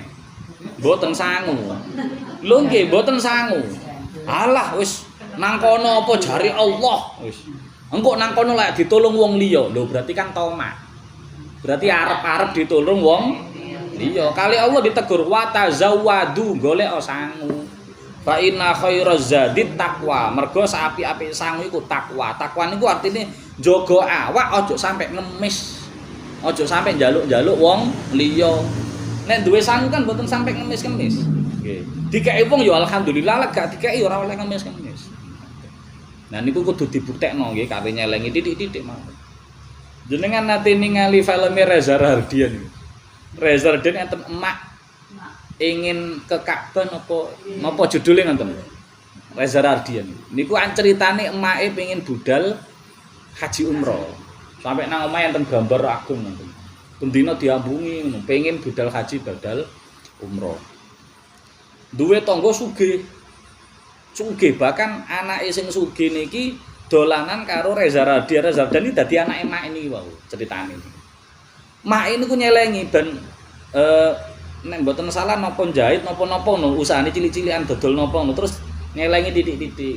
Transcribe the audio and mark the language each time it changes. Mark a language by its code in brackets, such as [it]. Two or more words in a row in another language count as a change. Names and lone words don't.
[jv] Mboten sangu. Lho nggih mboten sangu. Alah wis nang kono apa jari Allah wis. Engko nang kono lek ditulung wong liya. Lho berarti kan tomak. Berarti arep-arep ditulung wong liya. Kali Allah ditegur [ar] wa tazawwadu [jv] golek sangu. [ar] Fa inna khairaz zadi taqwa. [jv] Mergo sapi-apik sangu iku takwa. Takwa niku artine jaga awak aja sampe ngemis. Aja sampe njaluk-njaluk wong liya. Nek duwe sangu kan mboten sampe ngemis-ngemis. Nggih. Dikeki wong ya alhamdulillah, lek gak dikeki ora oleh ngemis-ngemis. Nah niku kudu dibuktekno nggih kare nyelengi titik-titik mawon. Jenengan nate ningali filme Reza Rahardian niku. Reza Rahardian enten emak ingin ke Ka'bah napa judulnya ngoten. Reza Rahardian niku ceritane emake pengin budal haji umroh. Sampai nang omahe enten gambar agung ngoten. Pendina diambungi ngono, pengin budal haji badal umroh. Duwe tangga sugih. Sugih bahkan anake sing sugih niki dolanan karo Reza Rahardian. Reza Rahardian iki dadi anake mak niki wau ceritane. Mak niku nyelengi ben nek mboten salah napa jahit napa-napa no usahane cilik-cilikan dodol napa no terus nyelengi titik-titik.